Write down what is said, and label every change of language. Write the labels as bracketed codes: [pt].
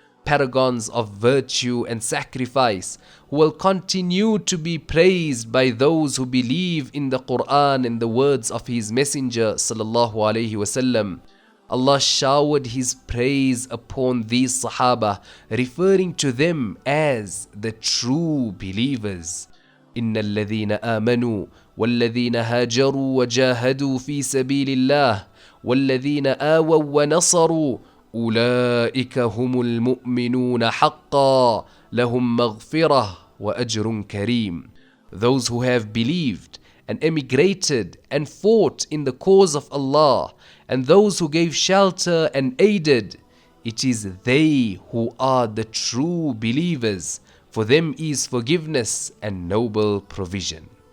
[en] Paragons of virtue and sacrifice who will continue to be praised by those who believe in the Qur'an and the words of His Messenger sallallahu alaihi wasallam. Allah showered His praise upon these Sahaba, referring to them as the true believers. [ar] إن الذين آمنوا والذين هاجروا وجاهدوا في سبيل الله والذين آووا ونصروا أولئك هم المؤمنون حقا لهم مغفرة وأجر كريم. [en] Those who have believed and emigrated and fought in the cause of Allah, and those who gave shelter and aided, it is they who are the true believers. For them is forgiveness and noble provision.